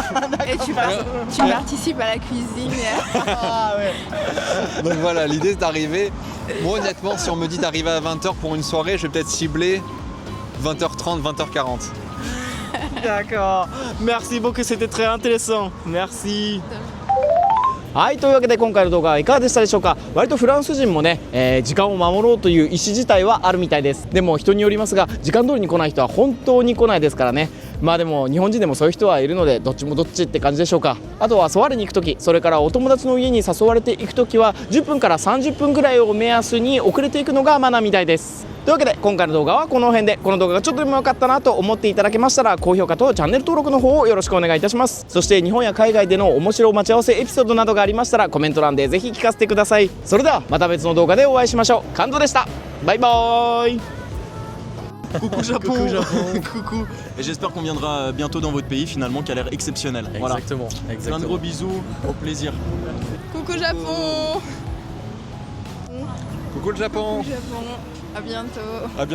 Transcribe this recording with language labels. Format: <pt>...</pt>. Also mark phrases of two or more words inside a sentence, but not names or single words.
<fr>Et tu participes à la cuisine. Ah ouais. Donc voilà, l'idée c'est d'arriver. Moi honnêtement, si on me dit d'arriver à 20h pour une soirée, je vais peut-être cibler 20h30, 20h40. D'accord. Merci beaucoup, c'était très intéressant. Merci.</fr> <ja>はい、というわけで今回の動画はいかがでしたでしょうか。割とフランス人もね、時間を守ろうという意思自体はあるみたいです。でも人によりますが、時間通りに来ない人は本当に来ないですからね。まあでも日本人でもそういう人はいるので、どっちもどっちって感じでしょうか。あとはソワレに行くとき、それからお友達の家に誘われていくときは10分から30分ぐらいを目安に遅れていくのがマナーみたいです。というわけで今回の動画はこの辺で、この動画がちょっとでも良かったなと思っていただけましたら、高評価とチャンネル登録の方をよろしくお願いいたします。そして日本や海外での面白待ち合わせエピソードなどがありましたらコメント欄でぜひ聞かせてください。それではまた別の動画でお会いしましょう。カントでした。バイバーイ。</ja> <fr>Coucou Japon. Coucou Japon. Coucou. Et j'espère qu'on viendra bientôt dans votre pays finalement qui a l'air exceptionnel. Voilà. Exactement, Plein de exactement. gros bisous, au plaisir. Coucou Japon. Coucou le Japon. Japon. À bientôt.</fr>